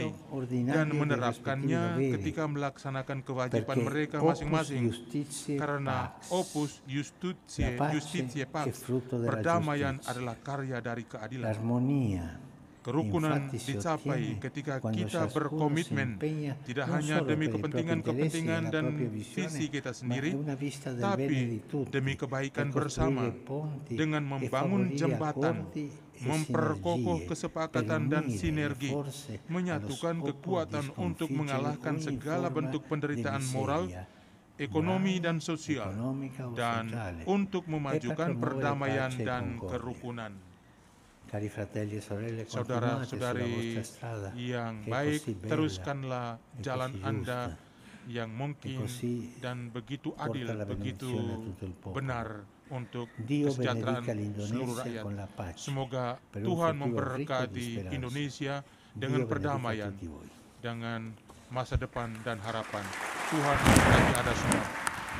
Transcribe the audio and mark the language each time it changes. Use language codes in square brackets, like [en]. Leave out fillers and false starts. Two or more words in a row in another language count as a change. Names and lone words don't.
[it] adempimento ordinario [id] dan [it] dei [id] menerapkannya [it] rispettivi doveri, [id] ketika melaksanakan kewajiban [it] perché [id] mereka [la] opus [id] masing-masing. [la] justitiae [id] Karena [la] pax, opus justitiae, [it] la pace [la] justitiae [it] è [la] pax, [it] frutto della [id] perdamaian [it] giustizia. [id] adalah karya dari keadilan. [it] l'armonia [id] Kerukunan [it] infatti si [id] dicapai [it] ottiene [id] ketika [it] quando [id] kita [it] ciascuno [id] berkomitmen [it] si impegna [id] tidak [it] non [id] hanya [it] solo [id] demi [it] per i propri [id] kepentingan-kepentingan [it] interessi e la [id] dan [it] propria visione, [id] visi kita [it] ma [id] sendiri, [it] è una vista del bene [id] tapi [it] di tutti, [id] demi kebaikan [it] per [id] bersama [it] costruire ponti [id] dengan [it] e [id] membangun [it] favorire [id] jembatan, [it] accordi e [id] memperkokoh [it] sinergie, [id] kesepakatan [it] per [id] dan [it] unire [id] sinergi, [it] le forze [id] menyatukan [it] allo scopo [id] kekuatan [it] di [id] untuk [it] sconfiggere [id] mengalahkan [it] ogni [id] segala [it] forma [id] bentuk [it] di [id] penderitaan moral, [it] miseria, [id] ekonomi [it] morale, [id] dan sosial, [it] economica o [id] dan [it] sociale, [id] untuk [it] e per [id] memajukan [it] promuovere [id] perdamaian [it] pace e [id] dan [it] concordia. [id] kerukunan. [it] Cari fratelli e sorelle, continuate sulla [id] Saudara-saudari [it] vostra strada [id] yang [it] che è [id] baik, [it] così bella [id] teruskanlah [it] e [id] jalan [it] così [id] Anda [it] giusta. [id] yang mungkin [it] così [id] dan begitu [it] porta [id] adil, [it] la [id] begitu [it] benedizione a tutto il popolo. [id] benar untuk [it] Dio [id] kesejahteraan [it] benedica [id] seluruh [it] l'Indonesia [id] rakyat. [it] con la pace. [id] Semoga [it] Per un [id] Tuhan [it] futuro ricco di [id] memberkati [it] speranza. [id] Indonesia [it] Dio [id] dengan [it] benedica [id] perdamaian, [it] tutti voi. [id] dengan masa depan dan harapan. Tuhan memberkati Anda semua.